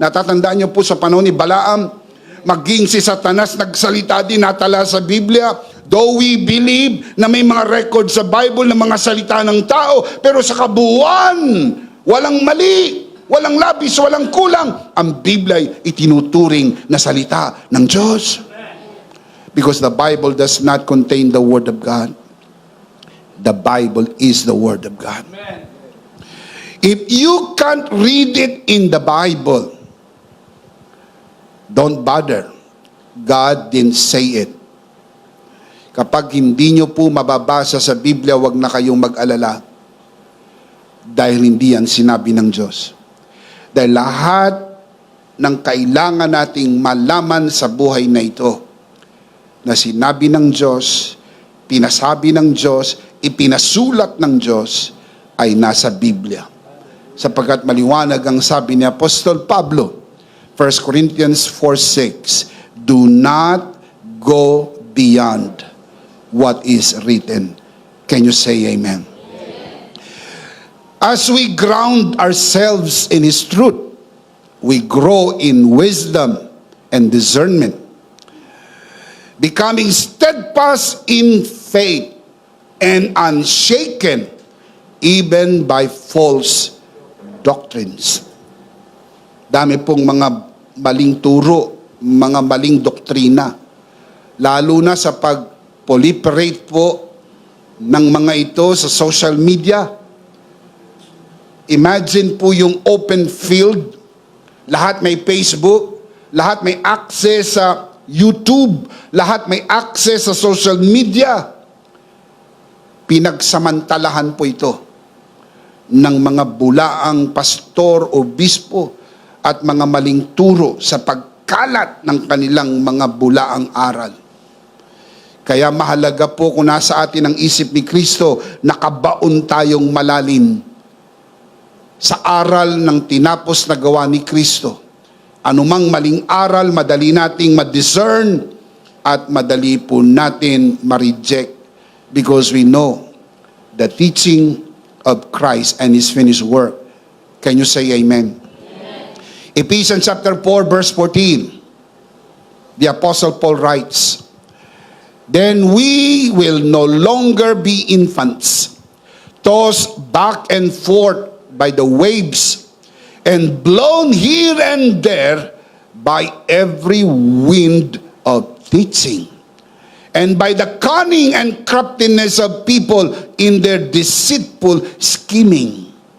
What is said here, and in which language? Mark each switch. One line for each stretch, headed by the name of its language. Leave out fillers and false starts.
Filipino: Natatandaan niyo po sa panahon ni Balaam, maging si Satanas nagsalita din, natala sa Biblia. Though we believe na may mga record sa Bible ng mga salita ng tao, pero sa kabuuan, walang mali, walang labis, walang kulang. Ang Biblia ay itinuturing na salita ng Diyos.
English: Because the Bible does not contain the Word of God. The Bible is the Word of God. Amen. If you can't read it in the Bible, don't bother. God didn't say it.
Filipino: Kapag hindi nyo po mababasa sa Biblia, wag na kayong mag-alala. Dahil hindi yan sinabi ng Diyos. Dahil lahat ng kailangan nating malaman sa buhay na ito, na sinabi ng Diyos, pinasabi ng Diyos, ipinasulat ng Diyos, ay nasa Biblia. Sapagkat maliwanag ang sabi ni Apostol Pablo, 1 Corinthians 4:6,
English: do not go beyond what is written. Can you say amen? As we ground ourselves in His truth, we grow in wisdom and discernment, becoming steadfast in faith and unshaken even by false doctrines.
Filipino: Dami pong mga maling turo, mga maling doktrina, lalo na sa pag-proliferate po ng mga ito sa social media. Imagine po yung open field, lahat may Facebook, lahat may access sa YouTube, lahat may access sa social media. Pinagsamantalahan po ito ng mga bulaang pastor o bispo at mga maling turo sa pagkalat ng kanilang mga bulaang aral. Kaya mahalaga po kung nasa atin ang isip ni Kristo, nakabaon tayong malalim sa aral ng tinapos na gawa ni Kristo. Anumang maling aral, madali nating ma-discern at madali po natin ma-reject
English: because we know the teaching of Christ and His finished work. Can you say amen? Ephesians chapter 4 verse 14, the Apostle Paul writes, then we will no longer be infants, tossed back and forth by the waves, and blown here and there by every wind of teaching, and by the cunning and craftiness of people in their deceitful scheming.